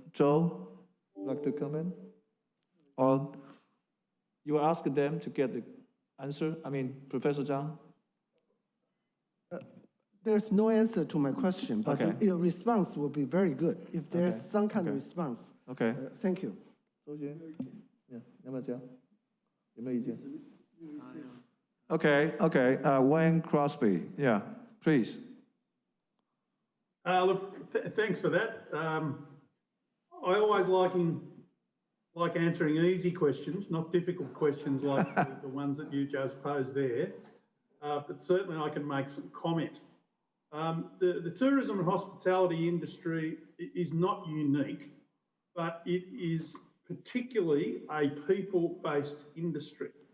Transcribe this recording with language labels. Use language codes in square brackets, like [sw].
[en] Zhou, like to comment? Or you will ask them to get the answer? I mean, Professor Zhang? There's no answer to my question, but Okay. your response will be very good if there's Okay. some kind of Okay. response. Okay. Thank you. [zh] 周杰 ， [en] yeah， [zh] 要不要讲？有没有意见 ？ [en] Okay, okay. Wayne Crosby, yeah, please. Look, thanks for that. I always like answering easy questions, not difficult questions like the ones that you just posed there. But certainly I can make some comment. The tourism and hospitality industry is not unique, but it is particularly a people-based industry.